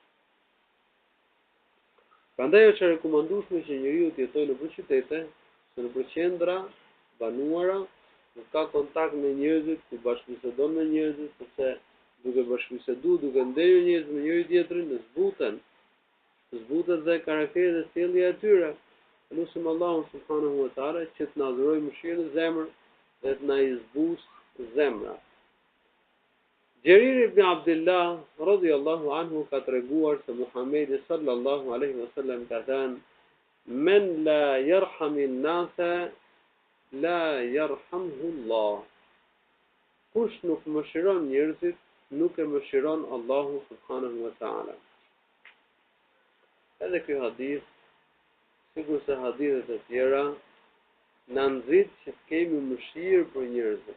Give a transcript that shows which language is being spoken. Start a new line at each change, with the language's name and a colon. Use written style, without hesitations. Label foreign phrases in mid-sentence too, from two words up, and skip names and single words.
Albanian: Prandaj është e rekomandueshme që njeriu të jetojë në qytete, në qendra, banuara, nuk ka kontakt me njerëzit, të bashkëbisedon me njerëzit, sepse duke bashkëbiseduar, duke nderë njerëz me njëri tjetrin, zbuten dhe karakteri dhe sjellja e tyre. Lutim Allahun
Arabic: سبحانه وتعالى
Albanian: që të na dhurojë mëshirë në zemër dhe të na I zbusë zemra. Jerir ibn Abdullah
Arabic: رضي الله عنه
Albanian: ka treguar se Muhamedi
Arabic: صلى الله عليه وسلم
Albanian: ka thënë:
Arabic: "من لا يرحم الناس لا يرحمه الله."
Albanian: Kush nuk mëshiron njerëzit, nuk e mëshiron Allahu
Arabic: سبحانه وتعالى.
Albanian: Edhe ky hadith, sikur se hadithet e tjera, na nxit që të kemi mëshirë për njerëzit.